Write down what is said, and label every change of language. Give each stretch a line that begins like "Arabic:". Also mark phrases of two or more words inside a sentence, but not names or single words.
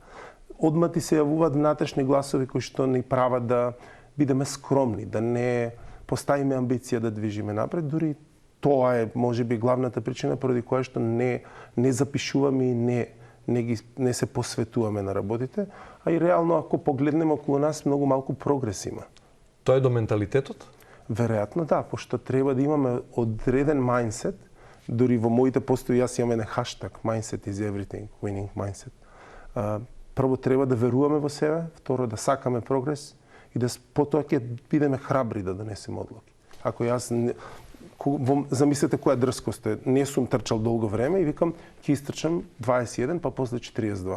Macedonian: Одма ти се јавуваат внатрешни гласови кои што ни прават да бидеме скромни, да не поставиме амбиција да движиме напред, дури тоа е можеби главната причина поради која што не запишуваме и не се посветуваме на работите, а и реално ако погледнеме околу нас многу малку прогрес има. Тоа е до менталитетот? Веројатно да, пошто треба да имаме одреден мајндсет, дури во моите постои јас имам еден хаштаг
English: mindset is everything, winning mindset.
Macedonian: Прво треба да веруваме во себе, второ да сакаме прогрес и да потоа ќе бидеме храбри да донесеме одлуки. Ако јас замислете која дрскост е. Не сум трчал долго време и викам ќе истрчам 21 па после 42.